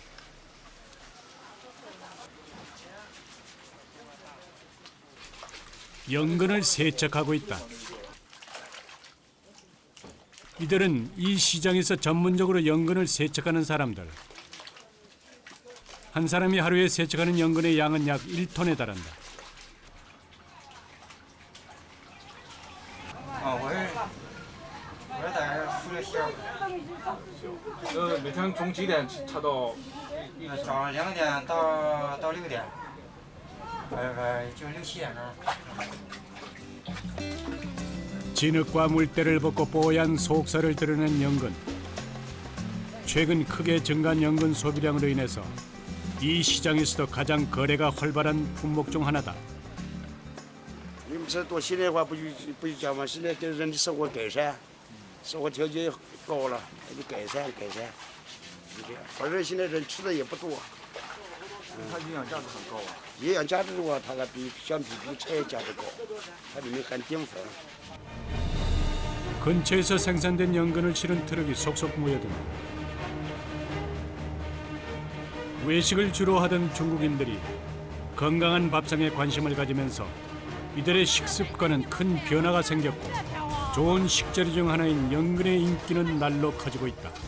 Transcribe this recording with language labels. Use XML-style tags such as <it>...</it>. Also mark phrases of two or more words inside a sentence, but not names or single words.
<ko>연근을 세척하고 있다. 이들은 이 시장에서 전문적으로 연근을 세척하는 사람들. 한 사람이 하루에 세척하는 연근의 양은 약 1톤에 달한다.</ko> <zh>每天从几点查到？早上2点到6点，就6~7点钟。</zh> <ko>진흙과 물때를 벗고 뽀얀 속살을 드러낸 연근. 최근 크게 증가한 연근 소비량으로 인해서 이 시장에서도 가장 거래가 활발한 품목 중 하나다.</ko> <zh>你们这多现代化不就讲嘛？现在对人的生活改善，生活条件高了，那就改善，就这样。反正现在人吃的也不多。它营养价值很高啊。营养价值的话，它还相比菜价值高，它里面含淀粉。</zh> <ko>근처에서 생산된 연근을 실은 트럭이 속속 모여든다. 외식을 주로 하던 중국인들이 건강한 밥상에 관심을 가지면서 이들의 식습관은 큰 변화가 생겼고 좋은 식재료 중 하나인 연근의 인기는 날로 커지고 있다.</ko>